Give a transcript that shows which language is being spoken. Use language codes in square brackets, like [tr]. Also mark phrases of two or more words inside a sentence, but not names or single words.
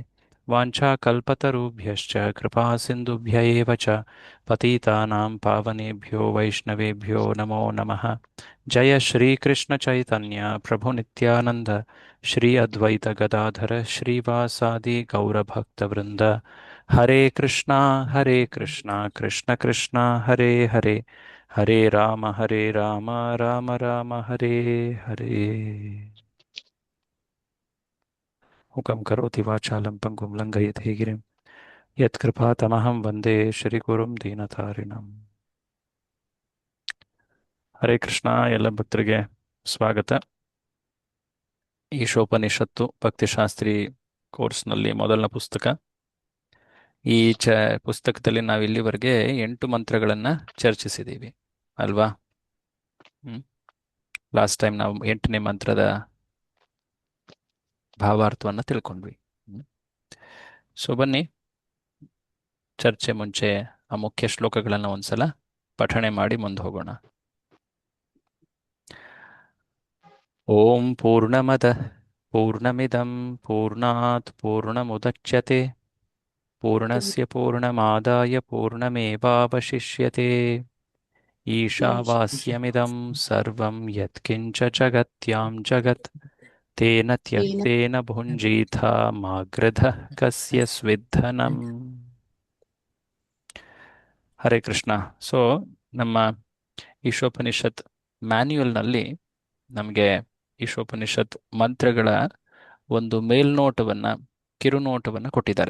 [sa] वाञ्छाकल्पतरुभ्यश्च कृपासिन्धुभ्य एव च पतितानां पावनेभ्यो वैष्णवेभ्यो नमो नमः। जय श्रीकृष्णचैतन्य प्रभुनित्यानन्द श्री अद्वैत गदाधर श्रीवासादि गौरभक्तवृन्द। हरे कृष्णा कृष्ण कृष्ण हरे हरे हरे राम राम राम हरे हरे। हुकं करोति वाचालं पङ्गुं लङ्घयते गिरिं यत्कृपातमहं वन्दे ಶ್ರೀಗುರುಂ ದೀನತಾರಿಣಂ. [kn] ಹರೇ ಕೃಷ್ಣ. ಎಲ್ಲ ಭಕ್ತರಿಗೆ ಸ್ವಾಗತ. ಈಶೋಪನಿಷತ್ತು ಭಕ್ತಿಶಾಸ್ತ್ರಿ ಕೋರ್ಸ್ನಲ್ಲಿ ಮೊದಲನೇ ಪುಸ್ತಕ. ಈ ಪುಸ್ತಕದಲ್ಲಿ ನಾವು ಇಲ್ಲಿವರೆಗೆ 8 ಮಂತ್ರಗಳನ್ನು ಚರ್ಚಿಸಿದ್ದೀವಿ ಅಲ್ವಾ? [en] last time [kn] ನಾವು 8ನೇ ಮಂತ್ರದ ಭಾವಾರ್ಥವನ್ನು ತಿಳ್ಕೊಂಡ್ವಿ. ಸೊ ಬನ್ನಿ, ಚರ್ಚೆ ಮುಂಚೆ ಆ ಮುಖ್ಯ ಶ್ಲೋಕಗಳನ್ನು ಒಂದ್ಸಲ ಪಠಣೆ ಮಾಡಿ ಮುಂದೆ ಹೋಗೋಣ. [sa] ಓಂ ಪೂರ್ಣಮದಃ ಪೂರ್ಣಮಿದಂ ಪೂರ್ಣಾತ್ ಪೂರ್ಣಮುದಚ್ಯತೆ ಪೂರ್ಣಸ್ಯ ಪೂರ್ಣಮಾದಾಯ ಪೂರ್ಣಮೇವಾವಶಿಷ್ಯತೆ ಈಶಾವಾಸ್ಯಮಿದಂ ಸರ್ವಂ ಯತ್ಕಿಂಚ ಜಗತ್ಯಾಂ ಜಗತ್ ತೇನ ತ್ಯಕ್ತೇನ ಭುಂಜೀಥ ಮಾಗ್ರಧಃ ಕಸ್ಯ ಸ್ವಿद्धನಂ. [kn] ಹರೇ ಕೃಷ್ಣ. ಸೊ ನಮ್ಮ ಈಶೋಪನಿಷತ್ ಮ್ಯಾನ್ಯುಯಲ್ನಲ್ಲಿ ನಮಗೆ ಈಶೋಪನಿಷತ್ ಮಂತ್ರಗಳ ಒಂದು ಮೇಲ್ನೋಟವನ್ನು, ಕಿರುನೋಟವನ್ನು ಕೊಟ್ಟಿದ್ದಾರೆ.